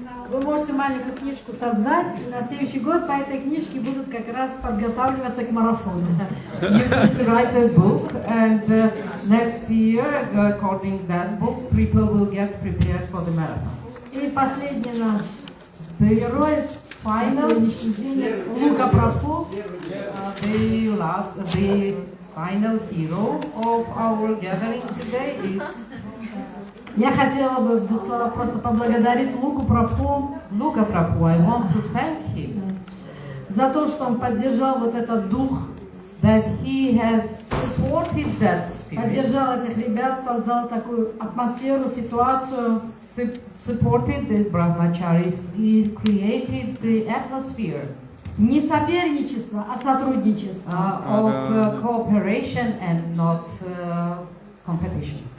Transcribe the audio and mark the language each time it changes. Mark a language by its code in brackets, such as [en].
[ru] Вы можете маленькую книжку создать, и на следующий год по этой книжке будут как раз подготавливаться к марафону. [en] You need to write a book, and next year, according to that book, people will get prepared for the marathon. [ru] И последний наш [en] The [ru] герой [en] final, [ru] сегодняшний день Лука Прабху. [en] the final hero of our gathering today is [ru] Я хотела бы в двух словах просто поблагодарить Луку Прабху [en] Luka Prabhu. I want to thank him [ru] за то, что он поддержал вот этот дух, [en] that he has supported that spirit, [ru] поддержал этих ребят, создал такую атмосферу, ситуацию. [en] supported the brahmacharis, he created the atmosphere [ru] Не соперничество, а сотрудничество. [en] of cooperation and not competition.